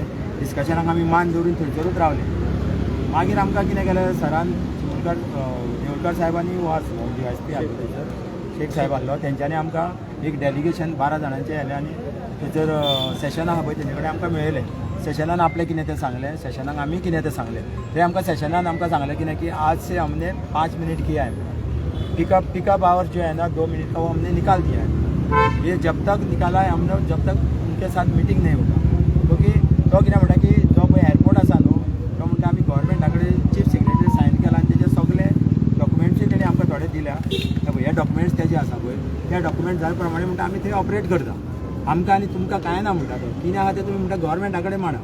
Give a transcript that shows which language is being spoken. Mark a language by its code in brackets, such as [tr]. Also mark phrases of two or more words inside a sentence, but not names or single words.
[kok] डिस्कशनाक आमी मान दवरून थंयसरूच रावले. मागीर आमकां कितें केलें, सरान देवळकर साहेबांनी USP आहलो थंयसर, शेख साहेब आहलो, तेंच्यांनी आमकां एक डेलिगेशन 12 जाणांचें येलें आनी थंयसर सेशन आहा पळय तेंचे कडेन आमकां मेळयलें. सेशनान आपलें कितें तें सांगलें, सेशनाक आमी कितें तें सांगलें. ते आमकां सेशनान आमकां सांगलें कितें की [hi] आज से हमने 5 मिनट किया है, पिकअप आवर जो है ना 2 मिनट का वो हमने निकाल दिया है. ये जब तक निकाला है हमने, जब तक उनके साथ मीटिंग नहीं होगा. [kok] क्योंकि तो कितें म्हणटा की जो पळय एअरपोर्ट आसा न्हू, तो म्हणटा आमी गव्हर्मेंटा कडेन चीफ सेक्रेटरी सायन केला आनी तेजे सगळे डॉक्युमेंट्सूय तेणी आमकां थोडे दिल्या. हे डॉक्युमेंट्स तेजे आसा पळय, त्या डॉक्युमेंट जाल्या प्रमाणे म्हणटा आमी थंय ऑपरेट करता. आमकां आनी तुमकां कांय ना म्हणटा तो, कितें आहा तें तुमी म्हणटा गव्हर्मेंटा कडेन मांडा.